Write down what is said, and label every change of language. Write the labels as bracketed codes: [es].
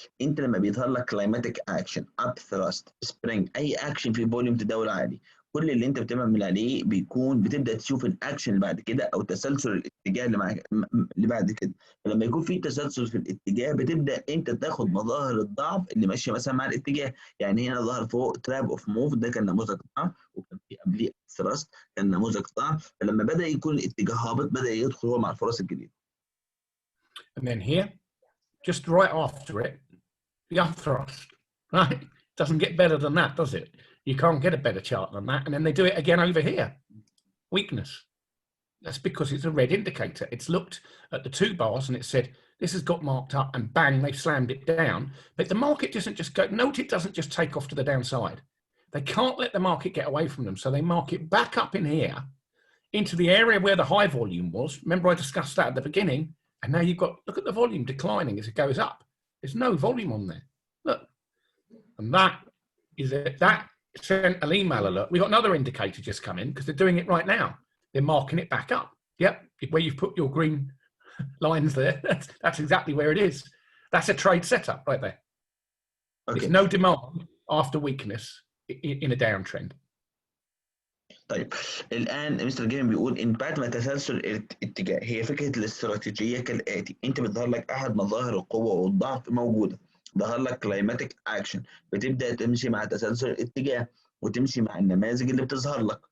[ar] انت لما بيظهر لك كلايماتيك اكشن، اب ثراست، سبرينج، اي اكشن في فوليوم تداول عالي، كل اللي انت بتعمل عليه بتبدا تشوف الاكشن اللي بعد كده او تسلسل الاتجاه اللي بعد كده. فلما يكون في تسلسل في الاتجاه بتبدا انت تاخد مظاهر الضعف اللي ماشيه مثلا مع الاتجاه. يعني هنا ظهر فوق تراب اوف موف، ده كان نموذج ضعف، وكان في قبليه ثراست كان نموذج ضعف. فلما بدا يكون الاتجاه هابط بدا يدخل هو مع الفرص الجديده. [en] And then here, just right after it, the upthrust, right? Doesn't get better than that, does it? You can't get a better chart than that. And then they do it again over here. Weakness. That's because it's a red indicator. It's looked at the two bars and it said, this has got marked up, and bang, they've slammed it down. But the market doesn't just go, note it doesn't just take off to the downside. They can't let the market get away from them. So they mark it back up in here into the area where the high volume was. Remember I discussed that at the beginning. And now you've got, look at the volume declining as it goes up. There's no volume on there. Look. And that is it. That sent an email alert. We've got another indicator just come in because they're doing it right now. They're marking it back up. Yep. Where you've put your green lines there. That's exactly where it is. That's a trade setup right there. Okay. There's no demand after weakness in a downtrend. [ar] طيب الان مستر جيم بيقول ان بعد ما تسلسل الاتجاه، هي فكره الاستراتيجيه كالاتي: انت بتظهر لك احد مظاهر القوه والضعف موجوده، ظهر لك كلايماتيك اكشن، بتبدا تمشي مع تسلسل الاتجاه وتمشي مع النماذج اللي بتظهر لك.